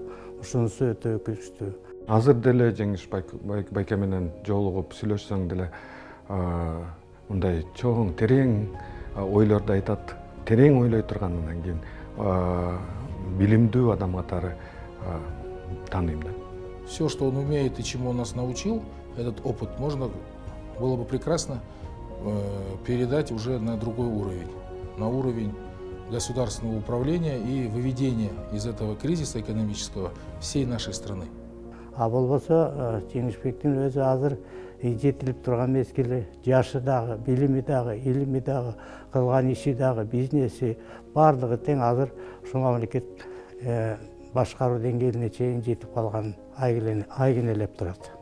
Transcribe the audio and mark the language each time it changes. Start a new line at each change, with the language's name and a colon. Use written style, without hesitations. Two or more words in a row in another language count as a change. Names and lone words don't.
Kyrgyz: Ушунусу өтө өкүнүчтүү. Азыр деле Жеңиш байке менен жолугуп сүйлөшсөң деле мындай чоң терең ойлорду айтат. Терең ойлой турганынан кийин билимдүү адам катары тааныйм да.
Russian: Все, что он умеет и чему он нас научил, этот опыт можно было бы прекрасно передать уже на другой уровень, на уровень государственного управления и выведения из этого кризиса экономического всей нашей страны.
Kyrgyz: А болбосо Жеңишбектин өзү азыр жетилип турган мезгили, жашы дагы, билими дагы, илими дагы, кылган иши дагы, бизнеси баардыгы тең азыр ушул мамлекет башкаруу деңгээлине чейин жетип калган айгинелеп турат.